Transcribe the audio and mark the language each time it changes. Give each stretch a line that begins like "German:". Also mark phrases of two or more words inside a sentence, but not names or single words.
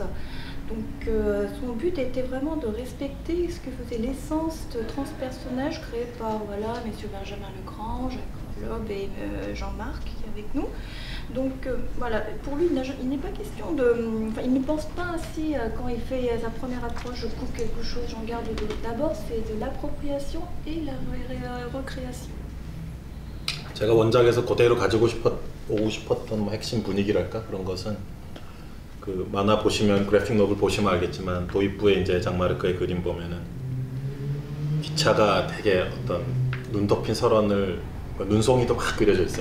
French: Donc son but était vraiment de respecter ce que faisait l'essence de Transpersonnage créé par messieurs Benjamin Legrand, Jacques Loeb et Jean-Marc qui est avec nous. Donc voilà, pour lui, il n'est pas question de... il ne pense pas ainsi quand il fait sa première approche, je coupe quelque chose, j'en garde d'autres. D'abord, c'est de l'appropriation et la recréation.
Korean: 제가 원작에서 그대로 오고 싶었던 뭐 핵심 분위기랄까 그런 것은 그 만화 보시면 그래픽 노블 보시면 알겠지만 도입부에 이제 장마르크의 그림 보면은 기차가 되게 어떤 눈 덮인 설원을 눈송이도 막 그려져 있어요.